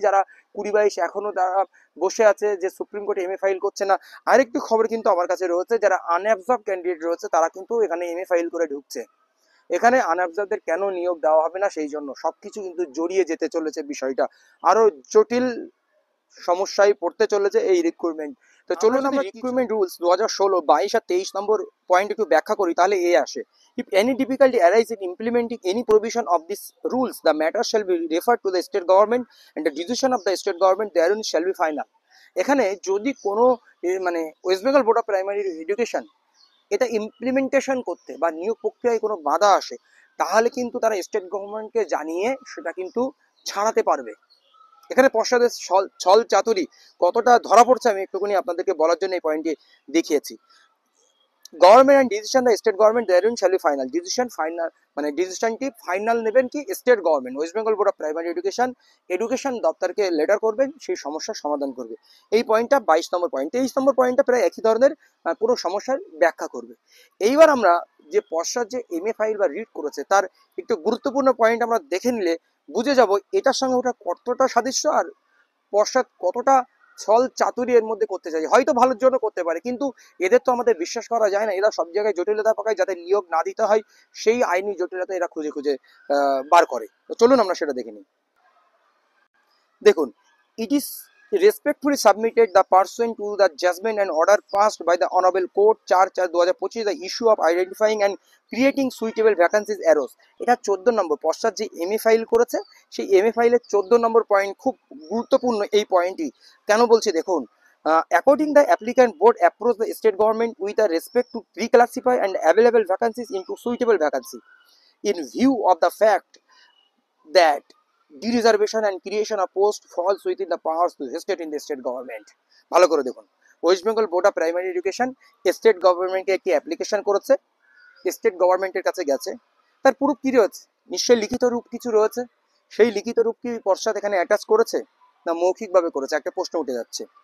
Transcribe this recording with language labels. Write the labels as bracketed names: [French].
[Bangla] যারা 20-22 এখনো তারা বসে আছে যে সুপ্রিম কোর্টে এমএ ফাইল করছে না, আরেকটি খবর কিন্তু আমার কাছে রয়েছে, যারা আনঅ্যাবজর্ব ক্যান্ডিডেট রয়েছে তারা কিন্তু এখানে এমএ ফাইল করে ঢুকছে। এখানে আনঅ্যাবজর্বদের কেন নিয়োগ দেওয়া হবে না, সেই জন্য সবকিছু কিন্তু জড়িয়ে যেতে চলেছে, বিষয়টা আরো জটিল সমস্যায় পড়তে চলেছে এই রিক্রুটমেন্ট। তো চলুন আমরা রিক্রুটমেন্ট রুলস 2016, 22 আর 23 নম্বর পয়েন্ট একটু ব্যাখ্যা করি, তাহলে এ আসে। [English] If any difficulty arise in implementing any provision of these rules, the matter shall be referred to the state government and the decision of the state government therein shall be final. [Bangla] এখানে যদি কোনো মানে West Bengal board of primary education এটা implementation করতে বা নিয়োগ প্রক্রিয়ায় কোনো বাধা আসে, তাহলে কিন্তু তারা স্টেট গভর্নমেন্টকে জানিয়ে সেটা কিন্তু ছাড়াতে পারবে। এখানে পশ্চাদের ছল চাতুরি কতটা ধরা পড়ছে আমি একটুখানি আপনাদেরকে বলার জন্য এই পয়েন্টটি দেখিয়েছি। [English] Government and decision the state government therein shall be final. [Bangla] Decision final, মানে ডিসিশনটি ফাইনাল নেবেন কি state government, West Bengal board of primary education দপ্তরকে লেটার করবেন, সেই সমস্যার সমাধান করবে। এই পয়েন্টটা 22 নম্বর পয়েন্ট। 23 নম্বর পয়েন্টটা প্রায় একই ধরনের, পুরো সমস্যার ব্যাখ্যা করবে। এইবার আমরা যে পশ্চাৎ যে এমএ ফাইল বা রিড করেছে তার একটু গুরুত্বপূর্ণ পয়েন্ট আমরা দেখে নিলে বুঝে যাব এটার সঙ্গে ওটা কতটা সাদৃশ্য, আর পশ্চাৎ কতটা ছল চাতুরি এর মধ্যে করতে চাই। হয়তো ভালোর জন্য করতে পারে, কিন্তু এদের তো আমাদের বিশ্বাস করা যায় না। এরা সব জায়গায় জটিলতা পাকায় যাতে নিয়োগ না দিতে হয়, সেই আইনি জটিলতা এরা খুঁজে খুঁজে বার করে। তো চলুন আমরা সেটা দেখে নিই। দেখুন, [English] it is respectfully submitted the pursuant to the judgment and order passed by the honorable court 4/2025 the issue of identifying and creating suitable vacancies arose। [Bangla] এটা 14 নম্বর পশ্চাৎ যে এমএ ফাইল করেছে, সেই এমএ ফাইলের 14 নম্বর পয়েন্ট খুব গুরুত্বপূর্ণ। এই পয়েন্টটি কেন বলছি দেখুন, [English] According the applicant board approach the state government with a respect to reclassify and available vacancies into suitable vacancy in view of the fact that dereservation and creation of post falls within the powers vested in the state government. [Bangla] ভালো করে দেখুন, West Bengal board of primary education state গভর্নমেন্টকে একটি application করেছে, state গভর্নমেন্টের কাছে গেছে, তার প্রুফ কি রয়েছে? নিশ্চয়ই লিখিত রূপ কিছু রয়েছে। সেই লিখিত রূপ কি পর্ষদ এখানে অ্যাটাচ করেছে না মৌখিকভাবে করেছে? একটা প্রশ্ন উঠে যাচ্ছে।